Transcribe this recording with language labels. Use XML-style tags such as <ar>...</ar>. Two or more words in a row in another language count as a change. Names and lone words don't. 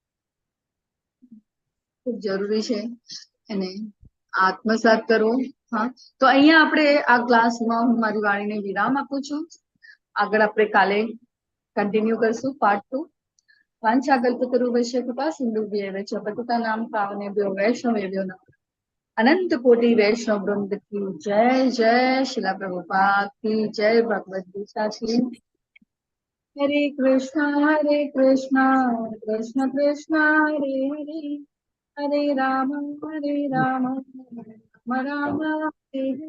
<gu>ખૂબ જરૂરી છે અને આત્મસાત કરવો. હા, તો અહીંયા આપણે આ ક્લાસમાં હું મારી વાણીને વિરામ આપું છું. આગળ આપણે કાલે કન્ટિન્યુ કરશું પાર્ટ 2.</gu> <sa>वांछाकल्पतरुभ्यश्च कृपा सिंधुभ्यैव च पतितानां पावनेभ्यो वैष्णवेभ्यो नमः.</sa> <hi>अनंत कोटी वैष्णव वृंद की जय. जय शिला प्रभुपाद की जय. भगवद गीता की.</hi> <sa>हरे कृष्ण कृष्ण कृष्ण हरे हरे, हरे राम राम राम हरे हरे.</sa>